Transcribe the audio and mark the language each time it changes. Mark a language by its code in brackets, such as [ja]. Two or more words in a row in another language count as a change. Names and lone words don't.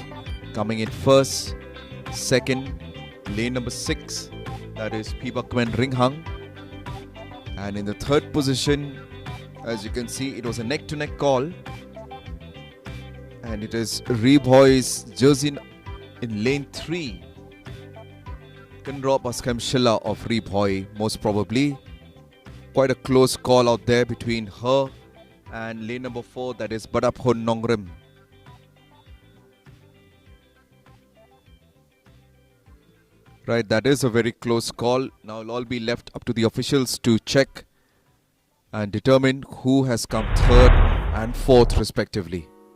[en] Coming in first, second, lane number 6, that is Phibakmen Ringhang. And in the third position, as you can see, it was a neck-to-neck call. And it is Riboy's jersey in lane 3. Kendra Paskamshila of Riboy, most probably. Quite a close call out there between her and lane number 4, that is Badaphon Nongrim. Right, that is a very close call. Now it'll all be left up to the officials to check and determine who has come third and fourth respectively.